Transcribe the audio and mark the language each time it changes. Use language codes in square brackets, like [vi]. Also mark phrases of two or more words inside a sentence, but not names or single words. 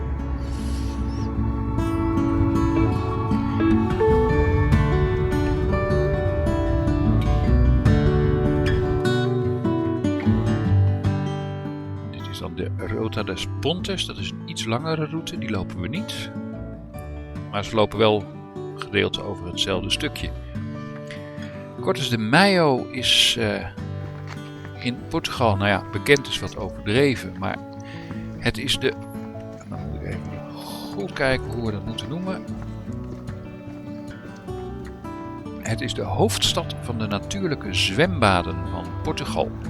[nl] Dit is dan de Rota dos Pontes, dat is een iets langere route, die lopen we niet. Maar ze lopen wel gedeelte over hetzelfde stukje. Cortes de Maio is in Portugal, nou ja, bekend is wat overdreven, maar het is de, dan moet ik even goed kijken hoe we dat moeten noemen. Het is de hoofdstad van de natuurlijke zwembaden van Portugal.